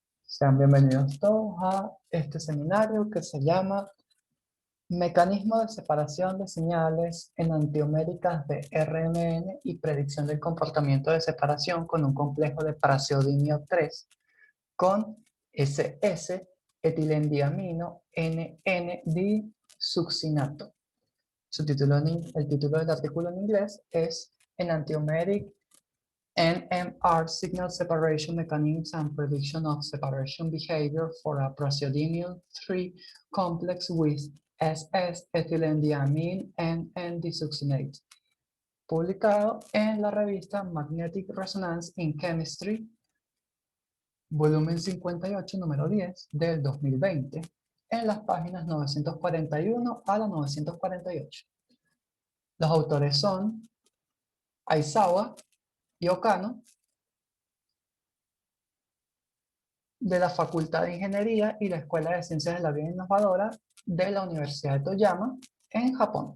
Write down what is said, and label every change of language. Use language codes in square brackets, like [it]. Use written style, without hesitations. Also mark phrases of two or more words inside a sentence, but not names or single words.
[es] Sean bienvenidos todos a este seminario que se llama Mecanismo de separación de señales enantioméricas de RNN y predicción del comportamiento de separación con un complejo de praseodimio 3 con SS etilendiamino NN-disuccinato. El título del artículo en inglés es Enantiomeric NMR Signal Separation Mechanisms and Prediction of Separation Behavior for a Praseodymium 3 Complex with SS-ethylendiamine NN-disuccinate, publicado en la revista Magnetic Resonance in Chemistry, volumen 58, número 10, del 2020, en las páginas 941 a la 948. Los autores son Aizawa y Okano, de la Facultad de Ingeniería y la Escuela de Ciencias de la Vida Innovadora de la Universidad de Toyama, en Japón.